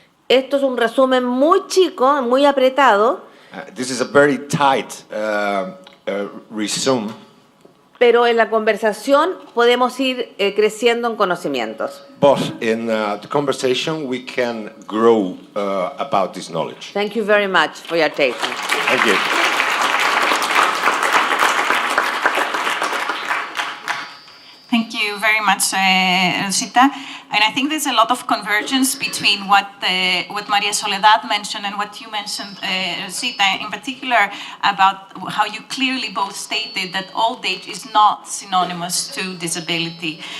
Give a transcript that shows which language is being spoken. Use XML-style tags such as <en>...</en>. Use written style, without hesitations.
<es>Esto es un resumen muy chico, muy apretado,</es> <en>This is a very tight resume,</en> <es>pero en la conversación podemos ir creciendo en conocimientos.</es> <en>but in the conversation we can grow about this knowledge. Thank you very much for your attention. Thank you. Thank you very much, Rosita. And I think there's a lot of convergence between what Maria Soledad mentioned and what you mentioned, Rosita, in particular about how you clearly both stated that old age is not synonymous to disability.</en>